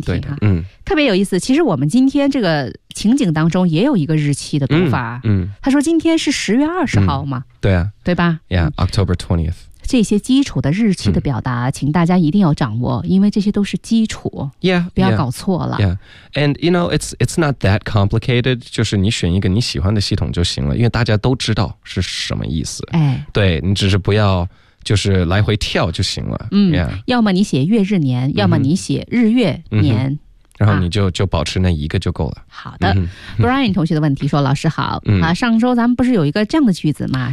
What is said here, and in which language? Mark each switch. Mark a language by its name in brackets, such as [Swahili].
[Chinese] 都是对的。特别有意思，其实我们今天这个情景当中也有一个日期的读法。他说今天是10月20号嘛？对啊，对吧 [English] ？Yeah, October 20th。 [Chinese] 这些基础的日期的表达，请大家一定要掌握，因为这些都是基础。 [English] Yeah, [Chinese] 不要搞错了。 [English] Yeah, and you know, it's not that complicated. [Chinese] 就是你选一个你喜欢的系统就行了，因为大家都知道是什么意思。哎，对，你只是不要就是来回跳就行了。要么你写月日年，要么你写日月年。然后你就保持那一个就够了。好的。 Brian 同学的问题说，老师好，上周咱们不是有一个这样的句子吗？